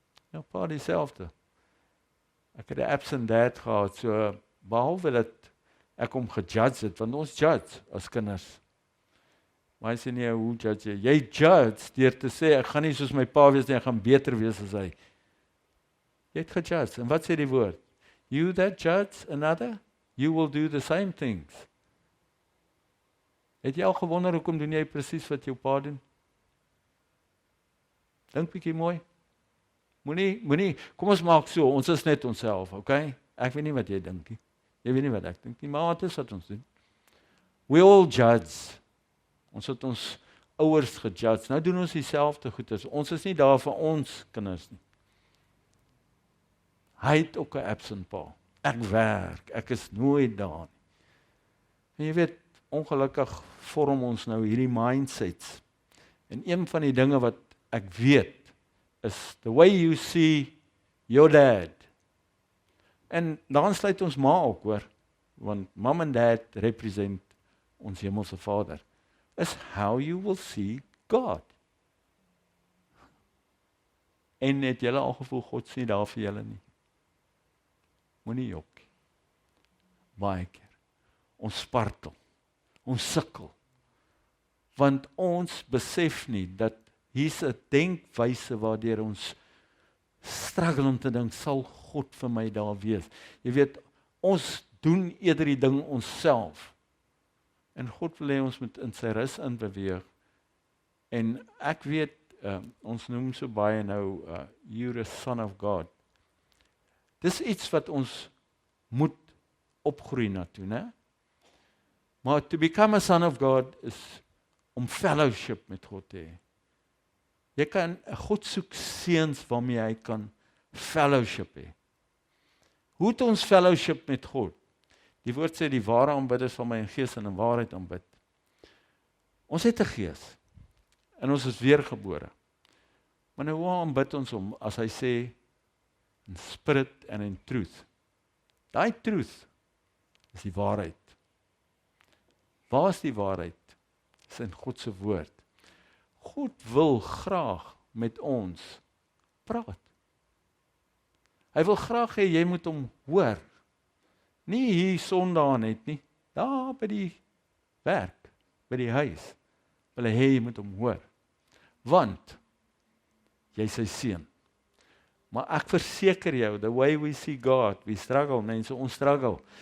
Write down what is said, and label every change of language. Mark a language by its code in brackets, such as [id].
[af] Ja, pa dieselfde. Ek het 'n absent dad gehad, so behalwe dat ek hom gejudge het, want ons judge as kinders. Maar hy sê nie, hoe judge jy? Jy judge deur te sê, ek gaan nie soos my pa wees nie, ek gaan beter wees as hy. Jy het gejudge, en wat sê die woord? [en] You that judge another, you will do the same things. [af] Het jy al gewonder, hoekom doen jy presies wat jou pa doen? Dink bietjie mooi. Moenie, kom ons maak so, ons is net onsself, okay? Ek weet nie wat jy dink nie. Jy weet nie wat ek dink nie, maar wat is wat ons doen? [en] We all judge. [af] Ons het ons ouers gejudge. Nou doen ons dieselfde goeders. Ons is nie daar vir ons kinders nie. Hy het ook 'n absent pa. Ek werk, ek is nooit daar nie. En jy weet, ongelukkig vorm ons nou hierdie mindsets. En een van die dinge wat ek weet, is [en] the way you see your dad. [af] En dan sluit ons ma ook, hoor. Want mom en dad represent ons hemelse Vader. [en] Is how you will see God. [af] En het julle al gevoel, God sien daar vir julle nie? Moenie jok. Baie keer. Ons spartel. Ons sukkel. Want ons besef nie dat hier's 'n denkwyse waardeur ons struggle om te dink, sal God vir my daar wees? Jy weet, ons doen eerder die ding onsself. En God wil hê ons moet in sy rus in beweeg. En ek weet, ons noem so baie nou, [en] you're a son of God. [af] Dis iets wat ons moet opgroei na toe, né? [en] Maar to become a son of God is [af] om fellowship met God te hê. Jy kan, God soek seuns waarmee hy kan fellowship hê. Hoe het ons fellowship met God? Die woord sê, die ware aanbidders van my in gees en in waarheid aanbid. Ons het 'n gees, en ons is weergebore. Maar nou, hoe aanbid ons hom, as hy sê, [en] in spirit and in truth? [af] Daai truth is die waarheid. Waar is die waarheid? Dis in God se woord. God wil graag met ons praat. Hy wil graag hê jy moet hom hoor. Nie hier Sondag net nie, daar by die werk, by die huis, wil hy hê jy moet hom hoor. Want jy is sy seun. Maar ek verseker jou, [en] the way we see God, we struggle, [af] mense, ons struggle.